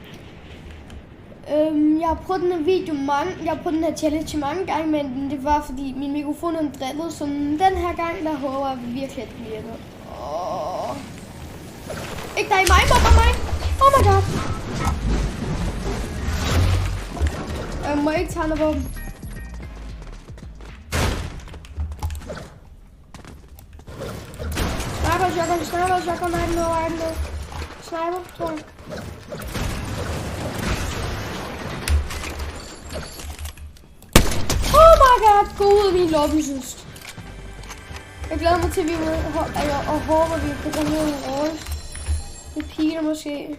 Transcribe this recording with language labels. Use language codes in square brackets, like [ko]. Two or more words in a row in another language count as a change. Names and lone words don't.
[da] Jeg har prøvet den her video den her challenge mange gange, men det var fordi min mikrofon er drillet, så den her gang, der håber jeg virkelig, at det virker. Ikke dig, mig, mig! [en] Oh my god! [da] Jeg må ikke tage noget våben. [en] Sniper, I don't know. [da] Sniper, tror jeg. [en] Oh my god, [da] gå ud af min lobby, synes. Jeg glæder mig til, at vi og håber, at vi kan komme ud af en rolle. Det er Peter måske.